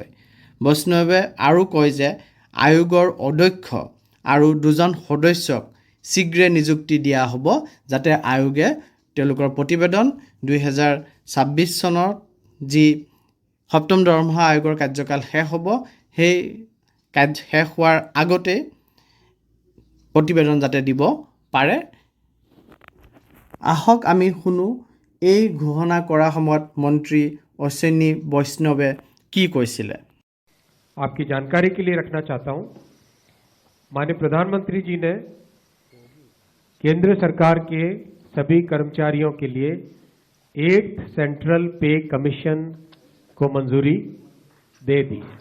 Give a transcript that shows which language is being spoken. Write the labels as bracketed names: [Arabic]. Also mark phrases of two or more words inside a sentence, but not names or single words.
[Assamese] বৈষ্ণৱে আৰু কয় যে আয়োগৰ অধ্যক্ষ আৰু 2জন সদস্যক শীঘ্ৰে নিযুক্তি দিয়া হ'ব যাতে আয়োগে তেওঁলোকৰ প্ৰতিবেদন 2026 চনত যি সপ্তম দৰমহা আয়োগৰ কাৰ্যকাল শেষ হ'ব সেই শেষ হোৱাৰ আগতে প্ৰতিবেদন যাতে দিব পাৰে। আহক আমি শুনো এই ঘোষণা কৰা সময়ত মন্ত্ৰী অশ্বিনী বৈষ্ণৱে কি কৈছিলে। [Hindi] आपकी जानकारी के लिए रखना चाहता हूं, माननीय प्रधानमंत्री जी ने केंद्र सरकार के सभी कर्मचारियों के लिए 8th सेंट्रल पे कमीशन को मंजूरी दे दी।